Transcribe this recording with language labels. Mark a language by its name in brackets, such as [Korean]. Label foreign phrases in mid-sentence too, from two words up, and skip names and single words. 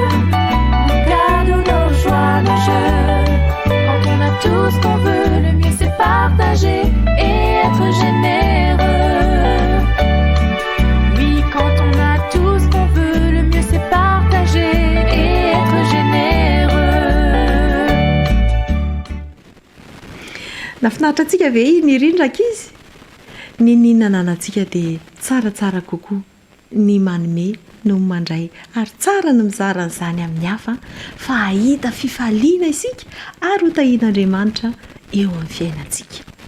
[French] Nos cadeaux, nos joies, nos jeux. Quand on a tout ce qu'on veut, le mieux c'est partager et être généreux. Oui, quand on a tout ce qu'on veut, le mieux c'est partager et être généreux. [Malagasy] nafinaritra antsika ve ny rindraka izy ny ninana anantsika dia tsaratsara kokoa ny manome no mandray ary tsara no mizara n'izany amin'ny hafa fa ahita fifaliana isika ary ho tahian'Andriamanitra eo amin'ny fiainantsika.